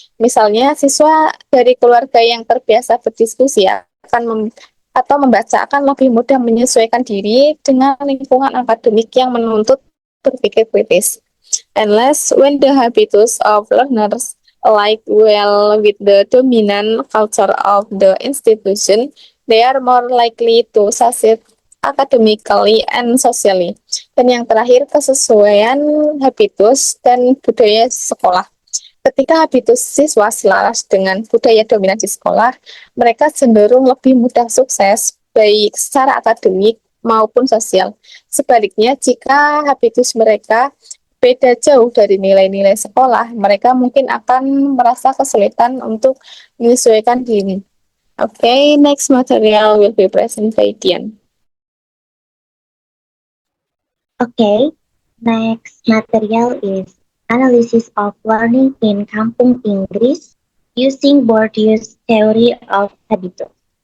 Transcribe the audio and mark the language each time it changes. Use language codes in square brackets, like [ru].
[id] Misalnya, siswa dari keluarga yang terbiasa berdiskusi atau membaca akan lebih mudah menyesuaikan diri dengan lingkungan akademik yang menuntut berpikir kritis. [en] And last, when the habitus of learners align well with the dominant culture of the institution, they are more likely to succeed academically and socially. [id] Dan yang terakhir, kesesuaian habitus dan budaya sekolah. Ketika habitus siswa selaras dengan budaya dominan di sekolah, mereka cenderung lebih mudah sukses baik secara akademik maupun sosial. Sebaliknya, jika habitus mereka beda jauh dari nilai-nilai sekolah, mereka mungkin akan merasa kesulitan untuk menyesuaikan diri. [en] Okay, next material will be presented by Dian. Okay, next material is analysis of learning in Kampung Inggris using Bourdieu's theory of habitus.